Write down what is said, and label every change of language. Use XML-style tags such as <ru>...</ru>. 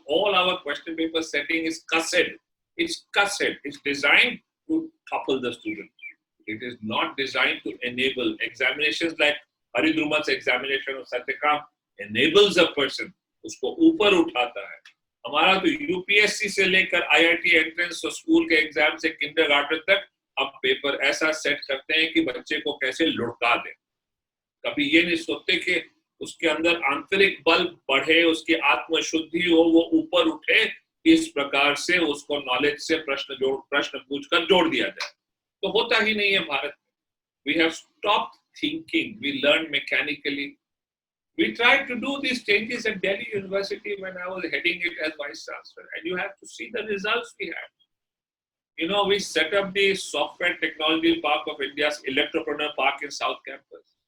<en>All our question paper setting is cussed. It's cussed. It's designed to topple the student. It is not designed to enable. Examinations like Haridrumat's examination of Satyakam enables a person,</en> <hi>उसको ऊपर उठाता है. हमारा तो UPSC से लेकर IIT entrance और school के एग्जाम से किंडरगार्टन तक अब पेपर ऐसा सेट करते हैं कि बच्चे को कैसे लुढ़का दें. कभी ये नहीं सोचते कि उसके अंदर आंतरिक बल बढ़े, उसकी आत्मशुद्धि हो, वो ऊपर उठे, इस प्रकार से उसको नॉलेज से प्रश्न पूछकर जोड़ दिया जाए. तो होता ही नहीं है भारत में.</hi> <en>We have stopped thinking. We learn mechanically. We tried to do these changes at Delhi University when I was heading it as Vice Chancellor, and you have to see the results we had. You know, we set up the Software Technology Park of India's Electropreneur Park in South Campus.</en>